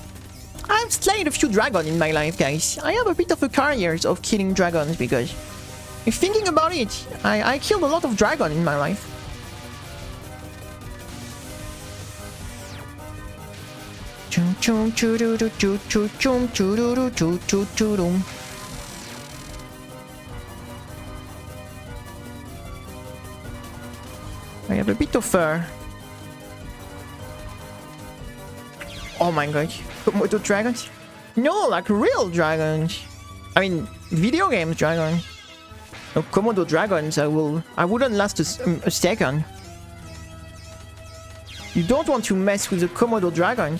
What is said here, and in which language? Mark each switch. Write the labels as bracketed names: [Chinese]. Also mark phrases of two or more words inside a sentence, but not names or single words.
[English] I've slayed a few dragons in my life, guys. I have a bit of a career of killing dragons because Thinking about it, I killed a lot of dragon in my life. Chum chum choo doo doo choo choo chum choo doo doo choo choo choo doo. I have a bit of fur. Oh my god, Komodo dragons? No, like real dragons. I mean, video games dragon. No, Komodo dragons, I wouldn't last a second. You don't want to mess with the Komodo dragons.